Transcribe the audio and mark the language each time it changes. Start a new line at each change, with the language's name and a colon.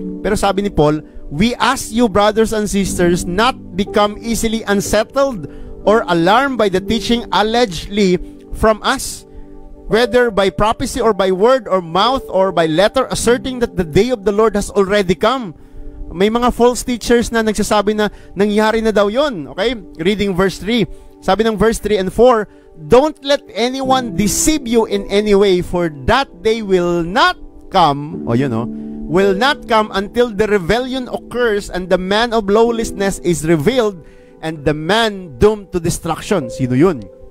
Filipino: Pero sabi ni Paul,
English: we ask you, brothers and sisters, not become easily unsettled or alarmed by the teaching allegedly from us, whether by prophecy or by word or mouth or by letter, asserting that the day of the Lord has already come.
Filipino: May mga false teachers na nagsasabi na nangyari na daw yon.
English: Okay? Reading verse 3.
Filipino: Sabi ng
English: verse 3 and 4, don't let anyone deceive you in any way, for that day will not come, will not come until the rebellion occurs and the man of lawlessness is revealed and the man doomed to destruction.
Filipino: Sino yun?